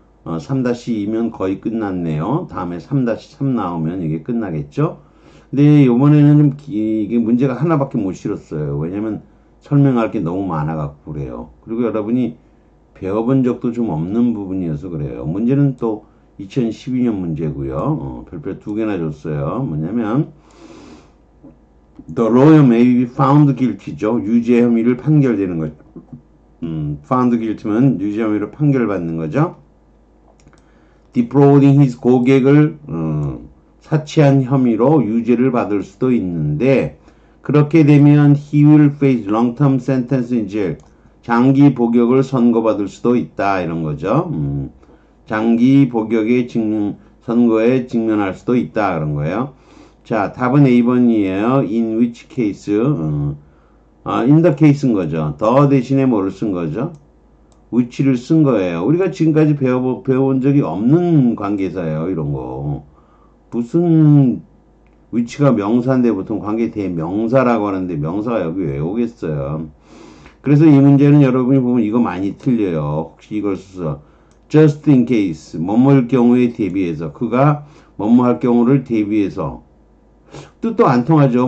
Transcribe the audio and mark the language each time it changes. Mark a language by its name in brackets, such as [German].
[Korean] 3-2면 거의 끝났네요. 다음에 3-3 나오면 이게 끝나겠죠. 근데 이번에는 좀 이게 문제가 하나밖에 못 실었어요. 왜냐면 설명할 게 너무 많아갖고 그래요. 그리고 여러분이 배워본 적도 좀 없는 부분이어서 그래요. 문제는 또 2012년 문제고요. 별표 2개나 줬어요. 뭐냐면 [English] The lawyer may be found guilty죠. [Korean] 유죄 혐의를 판결되는 거죠. found guilty면 유죄 혐의로 판결받는 거죠. [English] defrauding his [Korean] 고객을 사치한 혐의로 유죄를 받을 수도 있는데 그렇게 되면 [English] he will face long-term sentence in jail. [Korean] 장기 복역을 선고받을 수도 있다 이런 거죠. 장기 복역의 선고에 직면할 수도 있다 그런 거예요. 자, 답은 A번이에요. [English] In which case? [Korean] in the case인 거죠. 더 대신에 뭐를 쓴 거죠? which를 쓴 거예요. 우리가 지금까지 배워본 적이 없는 관계사예요. 이런 거. 무슨 which가 명사인데 보통 관계 대명사라고 하는데 명사가 여기 왜 오겠어요. 그래서 이 문제는 여러분이 보면 이거 많이 틀려요. 혹시 이걸 써서 [English] just in case [Korean] 뭐뭐일 경우에 대비해서 그가 뭐뭐 할 경우를 대비해서 뜻도 안 통하죠.